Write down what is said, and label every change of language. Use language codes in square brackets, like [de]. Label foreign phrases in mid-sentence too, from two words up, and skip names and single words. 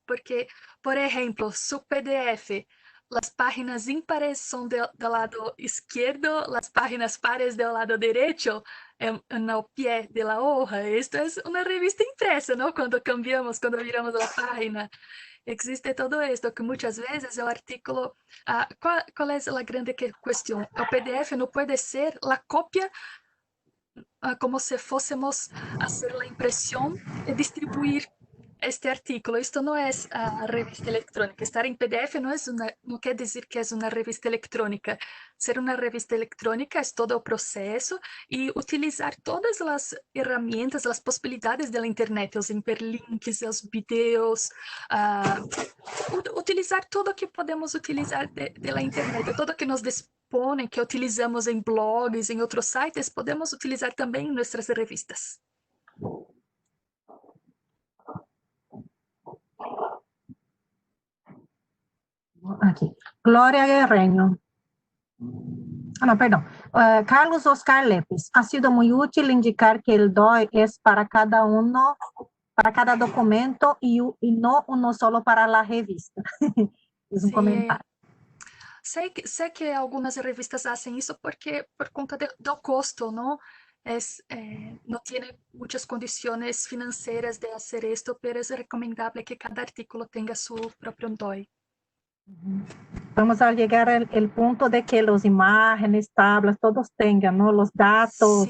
[es] Porque, por ejemplo, su PDF, las páginas impares son del lado izquierdo, las páginas pares del lado derecho, en el pie de la hoja. Esto es una revista impresa, ¿no? Cuando cuando viramos la página. Existe todo esto, que muchas veces el artículo, ¿cuál es la grande cuestión? El PDF no puede ser la copia como [pt] se fôssemos fazer a impressão e distribuir [es] este artículo. [pt] Isto não é a revista eletrônica. Estar em PDF não quer dizer que é uma revista eletrônica. Ser uma revista eletrônica é todo o processo e utilizar todas as ferramentas, as possibilidades da internet, os hiperlinks, os vídeos, utilizar tudo que podemos utilizar da internet, tudo que nos dispõe, que utilizamos em blogs, em outros sites, podemos utilizar também em nossas revistas. [es] Aquí. Gloria Guerreño. Ah, no, perdón. Carlos Oscar Lépez. Ha sido muy útil indicar que el DOI es para cada uno, para cada documento y no uno solo para la revista. Es un Sí, comentario. [pt] sei que algumas revistas fazem isso porque por conta do custo, não? [es] No tiene muchas condiciones financieras de hacer esto, pero es recomendable que cada artículo tenga su propio DOI. Vamos a llegar al punto de que las imágenes, tablas, todos tengan, ¿no? Los datos